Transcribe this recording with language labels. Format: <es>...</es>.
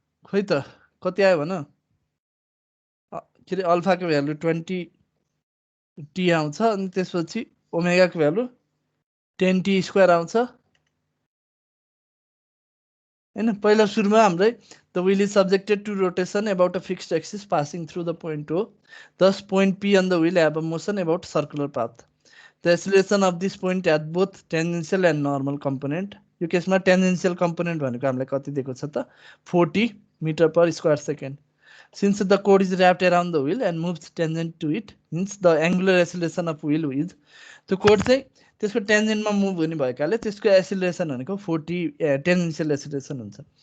<ne>खोइ त कति आयो भन के अरे अल्फाको भ्यालु 20t आउँछ अनि त्यसपछि ओमेगाको भ्यालु 10t स्क्वायर आउँछ हैन पहिला सुरुमा हाम्रै</ne> <en>the wheel is subjected to rotation about a fixed axis passing through the point O. Thus point P on the wheel have a motion about circular path. The acceleration of this point at both tangential and normal component.</en> <ne>यो केसमा tangential component भनेको हामीलाई कति दिएको छ त 40 meter per square second.</ne> <en>Since the cord is wrapped around the wheel and moves tangent to it, hence the angular acceleration of wheel is</en> <ne>त्यो code चाहिँ त्यसको टेन्जेन्टमा मुभ हुने भएकाले त्यसको एसिलेरेसन भनेको 40 टेन्जेन्शियल एसिलेरेसन हुन्छ</ne>